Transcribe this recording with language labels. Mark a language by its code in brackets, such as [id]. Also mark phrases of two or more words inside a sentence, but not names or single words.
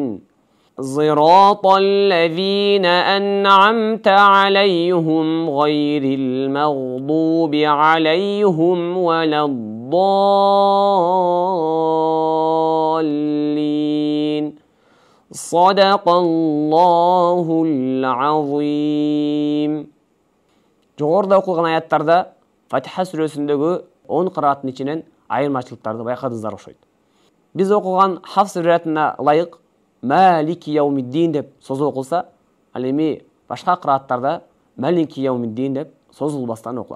[ar] صراط الذين أنعمت عليهم غير المغضوب عليهم ولا الضالين. صدق الله العظيم. [ky] Жогоруда окулган аяттарда Фатиха сүрөсүндөгү 10 кырааттын ичинен айырмачылыктарды байкадыңыздар окшойт. Биз окуган Хафс риwayatына ылайык [ar] مالك يوم الدين [ky] деп созулуп окулса, ал эми башка кырааттарда [ar] ملك يوم الدين [ky] деп созулбастан окулат.